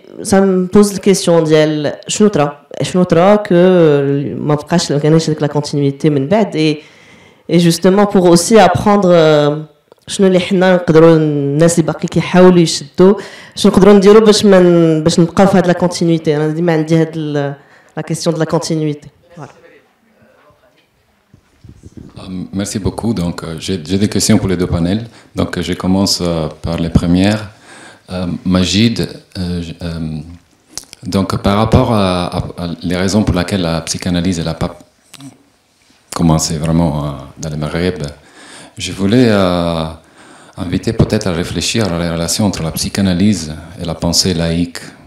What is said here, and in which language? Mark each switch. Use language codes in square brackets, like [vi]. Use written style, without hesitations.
[fr] Ça me pose la question [ar] ديال شنو ترى [fr] que [ar] ما بقاش كاينش [fr] la continuité [ar] من بعد. [fr] Et justement pour aussi apprendre [ar] شنو اللي حنا نقدروا الناس اللي باقي كيحاولوا يشدوا شنو نقدروا نديروا باش نبقاو في هاد لا كونتينيتي. انا ديما عندي هاد لا كيسيون دو لا كونتينيتي. [fr] Merci beaucoup. Donc, j'ai des questions pour les deux panels. Donc, je commence par les premières. Majid, donc par rapport à les raisons pour lesquelles la psychanalyse n'a pas commencé vraiment dans le Maghreb, je voulais inviter peut-être à réfléchir à la relation entre la psychanalyse et la pensée laïque.